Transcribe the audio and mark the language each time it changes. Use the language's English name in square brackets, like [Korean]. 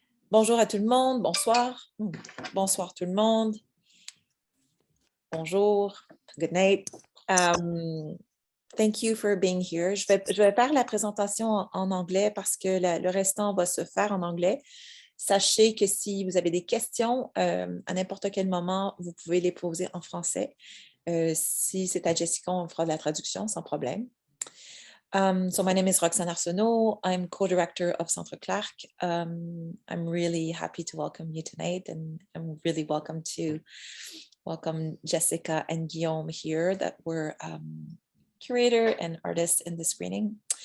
[French] Bonjour à tout le monde, bonsoir. Bonsoir tout le monde. Bonjour, [English] good night. Thank you for being here. [French] Je vais faire la présentation en anglais parce que le restant va se faire en anglais. Sachez que si vous avez des questions, à n'importe quel moment, vous pouvez les poser en français. Si c'est à Jessica, on fera de la traduction sans problème. [English] So my name is Roxane Arsenault. I'm co-director of Artcirq. I'm really happy to welcome you tonight, and I'm really welcome Jessica and Guillaume here that were curator and artists in the screening.